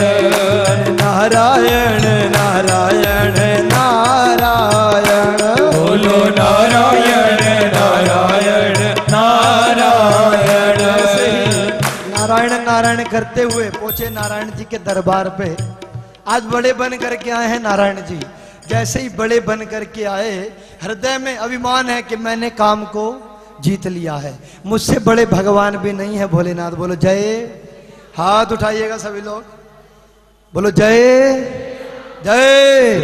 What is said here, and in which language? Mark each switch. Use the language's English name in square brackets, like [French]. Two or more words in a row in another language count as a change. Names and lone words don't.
[Hindi] नारायण नारायण नारायण, बोलो नारायण नारायण नारायण। नारायण नारायण करते हुए पहुंचे नारायण जी के दरबार पे। आज बड़े बन करके आए हैं नारायण जी। जैसे ही बड़े बन करके आए, हृदय में अभिमान है कि मैंने काम को जीत लिया है, मुझसे बड़े भगवान भी नहीं है भोलेनाथ। बोलो जय। हाथ उठाइएगा सभी लोग, बोलो जय जय